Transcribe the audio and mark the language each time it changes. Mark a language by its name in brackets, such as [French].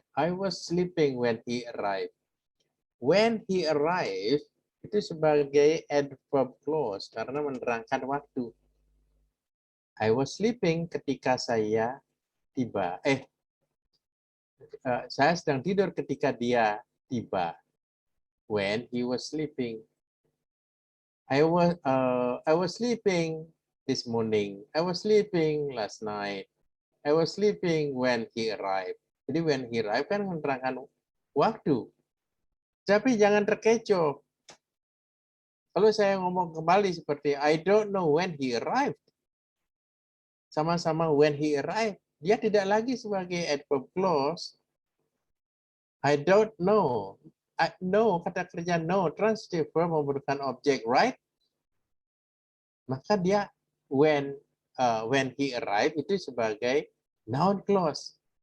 [English] I was sleeping when he arrived. When he arrived [Indonesian] itu sebagai adverb clause karena menerangkan waktu. [English] I was sleeping [Indonesian] ketika saya tiba. Saya sedang tidur ketika dia tiba. [English] When he was sleeping. I was sleeping this morning. I was sleeping last night. I was sleeping when he arrived. [Indonesian] Jadi [English] when he arrived [Indonesian] kan menerangkan waktu. Tapi jangan terkecoh. Kalau saya ngomong kembali seperti [English] I don't know when he arrived. [Indonesian] Sama-sama [English] when he arrived. [Indonesian] Dia tidak lagi sebagai adverb clause. [English] I don't know. No, [Indonesian] kata kerja [English] no, transitive verb [Indonesian] memerlukan objek, [English] right? [Indonesian] Maka dia [English] when he arrived [Indonesian] itu sebagai noun clause.